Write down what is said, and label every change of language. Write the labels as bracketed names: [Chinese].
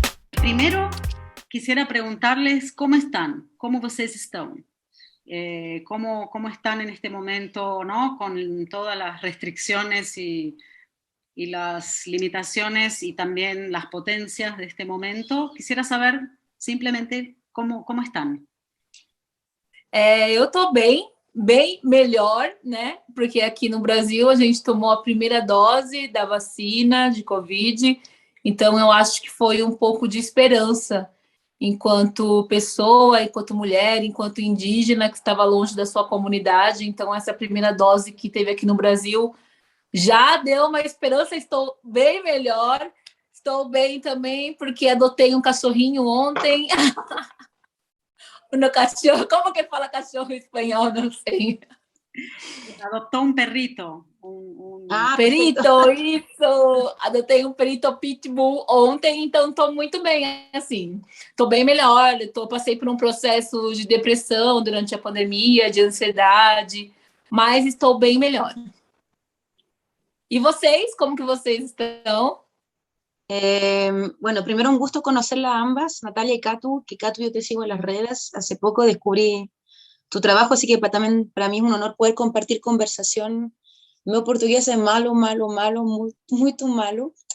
[Spanish] Primero, quisiera preguntarles cómo están, cómo ustedes están, cómo están en este momento, ¿no? Con todas las restricciones y las limitaciones y también las potencias de este momento. Quisiera saber simplemente cómo están. [Portuguese] Eu tô bem melhor, né? Porque aqui no Brasil a gente tomou a primeira dose da vacina de Covid, então eu acho que foi um pouco de esperança enquanto pessoa, enquanto mulher, enquanto indígena que estava longe da sua comunidade. Então, essa primeira dose que teve aqui no Brasil já deu uma esperança. Estou bem melhor, estou bem também, porque adotei um cachorrinho ontem. No cachorro, como que fala cachorro em espanhol? Não sei. [Spanish] Adoptó un perrito. [Portuguese] Perito, perfeito. Isso! Adotei um perito pitbull ontem, então estou muito bem, assim. Estou bem melhor, passei por um processo de depressão durante a pandemia, de ansiedade, mas estou bem melhor. E vocês, como que vocês estão? [Spanish] Bueno, primero un gusto conocerlas ambas, Natalia y Katu, que Katu yo te sigo en las redes, hace poco descubrí tu trabajo, así que también para mí es un honor poder compartir conversación. Mi portugués es malo, muy, muy malo.